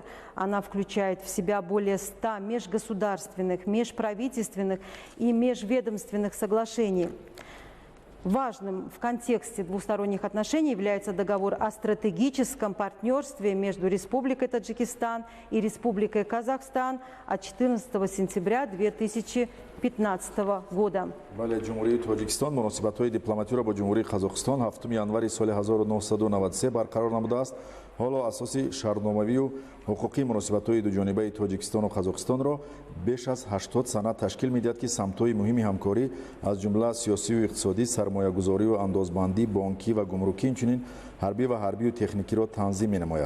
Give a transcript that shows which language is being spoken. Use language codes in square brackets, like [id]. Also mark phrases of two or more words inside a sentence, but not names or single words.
[ru] Она включает в себя более 100 межгосударственных, межправительственных и межведомственных соглашений. Важным в контексте двусторонних отношений является договор о стратегическом партнерстве между Республикой Таджикистан и Республикой Казахстан от 14 сентября 2015 года. [tg] Бале ҷумҳурии Тоҷикистон муносибатҳои дипломатиро бо ҷумҳурии Қазоқистон 7 январи соли 1993 барқарор намудааст. ҳоло асоси шаҳрномавию ҳуқуқии муносибатҳои дуҷонибаи Тоҷикистону Қазоқистонро беш аз 80 санад ташкил медиҳад ки самтҳои муҳими ҳамкорӣ аз ҷумла сиёсию иқтисодӣ, сармоягузорию андозбандӣ, бонкӣ ва гумрукӣ, инчунин ҳарбӣ ва ҳарбию техникиро танзим менамояд.